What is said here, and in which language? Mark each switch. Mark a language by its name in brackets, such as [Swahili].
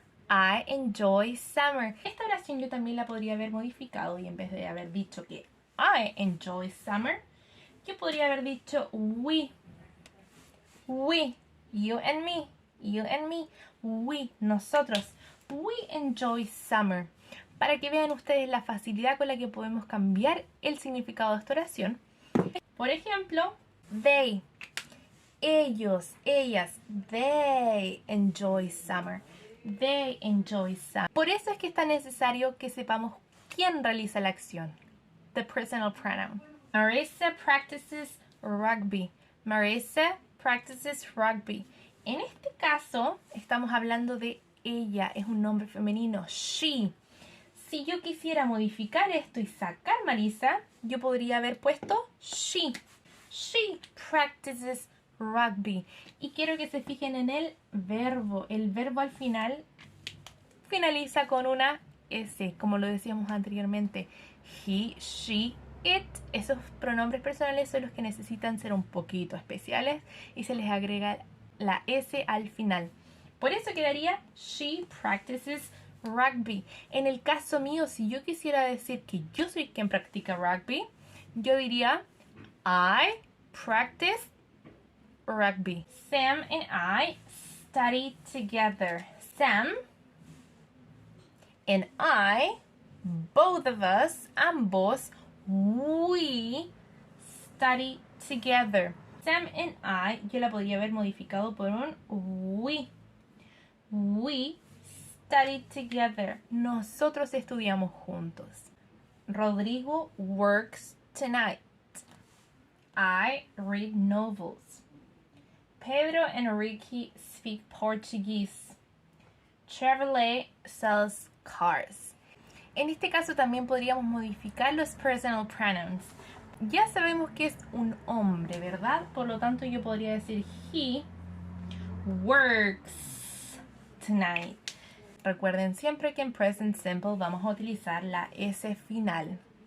[English] I enjoy summer. [Spanish] Esta oración yo también la podría haber modificado y en vez de haber dicho que I enjoy summer, yo podría haber dicho we. [English] We. You and me. You and me. We. [Spanish] Nosotros. [English] We enjoy summer. [Spanish] Para que vean ustedes la facilidad con la que podemos cambiar el significado de esta oración. Por ejemplo, they. Ellos, ellas, [English] they enjoy summer. They enjoy summer. [Spanish] Por eso es que es tan necesario que sepamos quién realiza la acción. [English] The personal pronoun. Marissa practices rugby. Marissa practices rugby. [Spanish] En este caso, estamos hablando de ella. Es un nombre femenino. She. Si yo quisiera modificar esto y sacar Marissa, yo podría haber puesto she. [English] She practices rugby. [Spanish] Y quiero que se fijen en el verbo. El verbo al final finaliza con una S, como lo decíamos anteriormente. [English] He, she, it. [Spanish] Esos pronombres personales son los que necesitan ser un poquito especiales y se les agrega la S al final. Por eso quedaría [English] she practices rugby. [Spanish] En el caso mío, si yo quisiera decir que yo soy quien practica rugby, yo diría [English] I practice rugby. Sam and I study together. Sam and I, both of us, ambos, we study together. Sam and I, [Spanish] yo la podría haber modificado por un we. [English] We study together. [Spanish] Nosotros estudiamos juntos. [English] Rodrigo works tonight. I read novels. Pedro and Ricky speak Portuguese. Chevrolet sells cars. [Spanish] En este caso también podríamos modificar los personal pronouns. Ya sabemos que es un hombre, ¿verdad? Por lo tanto yo podría decir [English] he works tonight. [Spanish] Recuerden siempre que en present simple vamos a utilizar la S final.